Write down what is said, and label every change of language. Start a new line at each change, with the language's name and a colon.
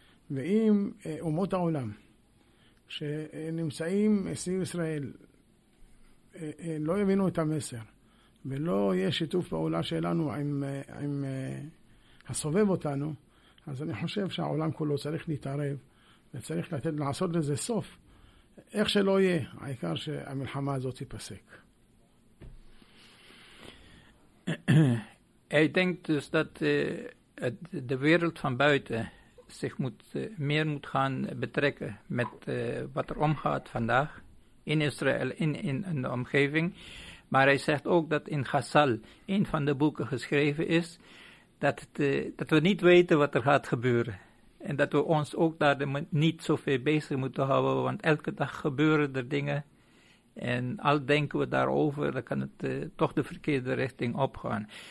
Hebrew: ואם אומות העולם שנמצאים סביב ישראל לא יבינו את המסר, ולא יהיה שיתוף פעולה שלנו עם הסובב אותנו, אז אני חושב שהעולם כולו צריך להתערב, וצריך לעשות לזה סוף. איך שלא יהיה, העיקר שהמלחמה הזאת תיפסק.
German: Ich denke, dass die Welt von heute sich mehr mit kann betrecken mit was er umgeht vandaag in Israel, in der Umgebung.
Dutch: Maar hij zegt ook dat in Chazal een van de boeken geschreven is, dat we niet weten wat er gaat gebeuren. En dat we ons ook daar niet zoveel bezig moeten houden, want elke dag gebeuren er dingen. En al denken we daarover, dan kan het toch de verkeerde richting opgaan.